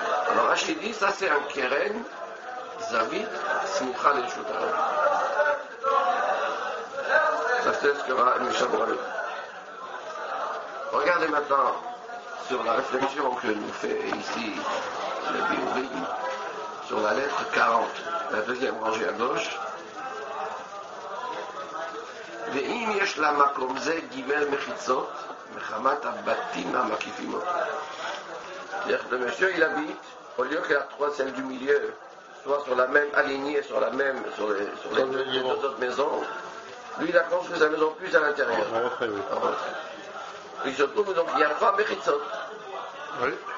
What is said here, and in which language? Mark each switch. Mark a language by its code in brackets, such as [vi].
[fr] Alors Rachid dit, ça c'est un Keren Zavit Smucha Lirshut Harabim. Ça c'est ce que va Mishnah Bora. Regardez maintenant sur la réflexion que nous fait ici le Biourim sur la lettre 40, la deuxième rangée à gauche. [he] ואם יש למקום זה גימל מחיצות, מחמת הבתים המקיפים אותו. [fr] C'est-à-dire que le monsieur, il habite, au lieu que la trois, celle du milieu, soit sur la même alignée, sur les deux autres maisons, lui, il a construit sa maison plus à l'intérieur. Il se trouve donc il y a 3 mechitzot. Oui.